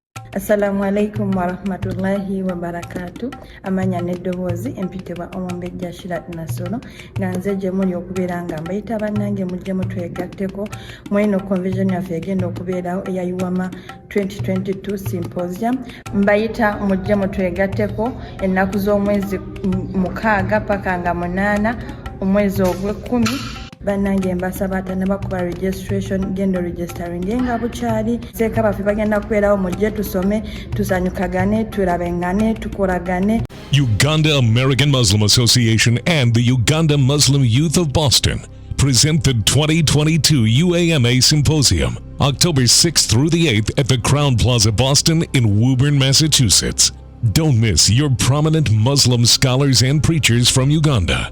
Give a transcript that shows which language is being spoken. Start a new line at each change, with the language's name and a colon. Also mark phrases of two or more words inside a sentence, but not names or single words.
Arabic: السلام عليكم ورحمة الله وبركاته.
Ganda: Amanya n'eddoboozi empitibwa Omumbejja Shirat Nasolo nga nze gye muli okubeera nga mbayita bannange mujje mutwegatteko mu eno convention yaffe egenda okubeerawo eya Uama 2022 Symposium. Mbayita mujje mutwegatteko ennaku z'omwezi 6 paka nga 8 omwezi ogw'Ekkumi. Bannange mbasaba atannabakuba registration gendo registering nga bukyali seeka baffe bagenda kubeerawo mujje tusome tusanyukagane tulabengane tukolagane.
English: Uganda American Muslim Association and the Uganda Muslim Youth of Boston present the 2022 UAMA Symposium, October 6th through the 8th at the Crown Plaza, Boston in Woburn, Massachusetts. Don't miss your prominent Muslim scholars and preachers from Uganda.